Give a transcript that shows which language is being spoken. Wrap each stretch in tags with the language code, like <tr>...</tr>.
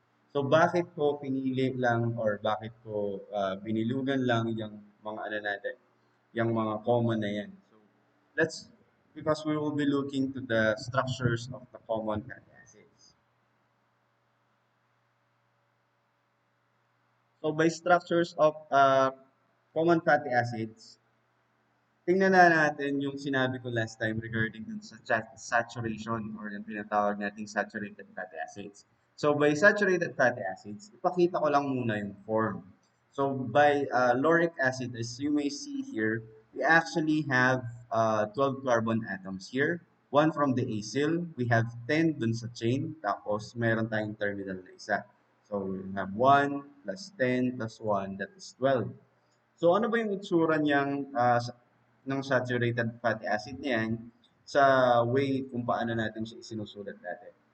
<tl>So, bakit ko pinili lang or bakit ko binilugan lang yung mga ano natin, yung mga common na yan.</tl> <en>So, let's, because we will be looking to the structures of the common fatty acids. So, by structures of common fatty acids,</en> <tl>tingnan na natin yung sinabi ko last time regarding dun sa saturation or yung tinatawag nating saturated fatty acids.</tl> <en>So, by saturated fatty acids,</en> <tl>ipakita ko lang muna yung form.</tl> <en>So, by lauric acid, as you may see here, we actually have 12 carbon atoms here. One from the acyl, we have 10</en> <tl>dun sa chain, tapos meron tayong terminal na isa.</tl> <en>So, we have 1 plus 10 plus 1, that is 12.</en> <tl>So, ano ba yung itsura niyang ng saturated fatty acid niyan sa way kung paano natin siya isinusulat natin.</tl>